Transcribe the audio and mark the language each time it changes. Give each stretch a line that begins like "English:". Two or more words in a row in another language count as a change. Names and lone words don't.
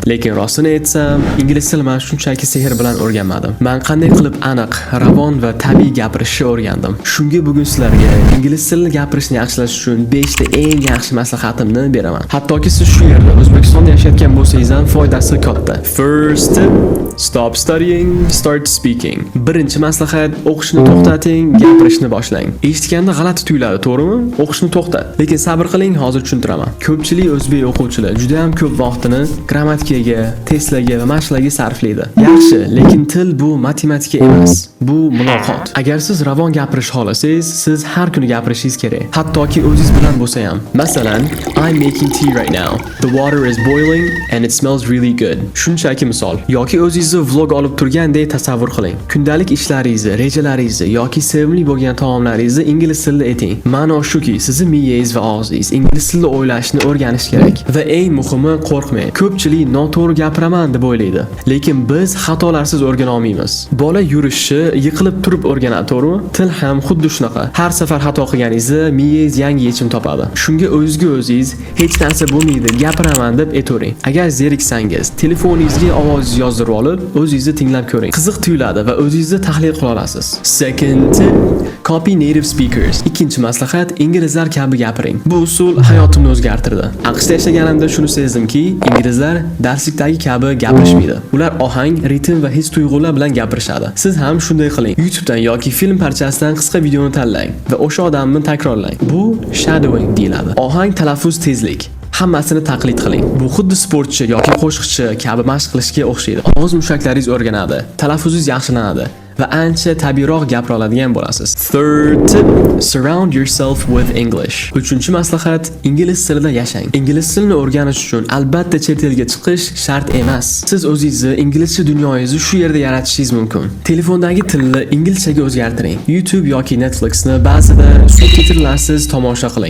Uzbek: Lekin rostini aytsam, ingliz tilini men shunchaki sehr bilan o'rganmadim. Men qanday qilib aniq, ravon va tabiiy gapirishni o'rgandim. Shunga bugun sizlarga ingliz tilini gapirishni yaxshilash uchun 5 ta eng yaxshi maslahatimni beraman. Hattoki siz shu yerda O'zbekistonda yashayotgan bo'lsangiz ham foydasi katta.
English: First tip: stop studying, start speaking.
Uzbek: Birinchi maslahat: o'qishni to'xtating, gapirishni boshlang. Eshitganda g'alati tuyuladi, to'g'rimi? O'qishni to'xtat. Lekin sabr qiling, hozir tushuntiraman. Ko'pchilik o'zbek o'quvchilar juda ham ko'p vaqtini grammatikaga, testlarga va mashqlarga sarflaydi. Yaxshi, lekin til bu matematika emas. Bu muloqot. Agar siz ravon gapirish xohlasangiz, siz har kuni gapirishingiz kerak. Hattoki o'zingiz bilan bo'lsa ham. Masalan,
English: I'm making tea right now. The water is boiling and it smells really good.
Uzbek: Shunchaki misol. Yoki o'zingizni vlog olib turgandek tasavvur qiling. Kundalik ishlaringizni, rejalaringizni yoki sevimli bo'lgan taomlaringizni ingliz tilida ayting. Ma'no shuki, sizning miyangiz va og'zingiz ingliz tilida o'ylashni o'rganish kerak. Va eng muhimi, qo'rqmang. Ko'pchilik noto'g'ri gapiraman deb o'ylaydi. Lekin biz xatolarsiz o'rgana olmaymiz. Bola yurishni yiqilib turib o'rganadi, to'g'rimi? Til ham xuddi shunaqa. Har safar xato qilganingizda miyangiz yangi yechim topadi. Shunga o'zingizga o'zingiz hech narsa bo'lmaydi, gapiraman deb aytavering. Agar zeriksangiz, telefoningizga ovozingizni yozdirib olib, o'zingizni tinglab ko'ring. Qiziq tuyuladi va o'zingizni tahlil qila olasiz.
English: Second tip: copy native speakers.
Uzbek: Ikkinchi maslahat: inglizlar kabi gapiring. Bu usul hayotimni o'zgartirdi. AQShda yashaganimda shuni sezdimki, inglizlar darslikdagi kabi gapirishmaydi. Ular ohang, ritm va his tuyg'ular bilan gapirishadi. Siz ham shunday qiling. YouTubedan yoki film parchasidan qisqa videoni tanlang va o'sha odamni takrorlang. Bu shadowing deyiladi. Ohang, talaffuz, tezlik. Hammasini taqlid qiling. Bu xuddi sportchi yoki qo'shiqchi kabi mashq qilishga o'xshaydi. Og'iz mushaklaringiz o'rganadi, talaffuzingiz yaxshilanadi va ancha tabiiyroq gapira oladigan bo'lasiz.
English: Third tip: surround yourself with English.
Uzbek: Uchinchi maslahat: ingliz tilida yashang. Ingliz tilini o'rganish uchun albatta chet elga chiqish shart emas. Siz o'zingizni inglizcha dunyoyingizni shu yerda yaratishingiz mumkin. Telefondagi tilni inglizchaga o'zgartiring. YouTube yoki Netflixni ba'zida subtitrlarsiz tomosha qiling.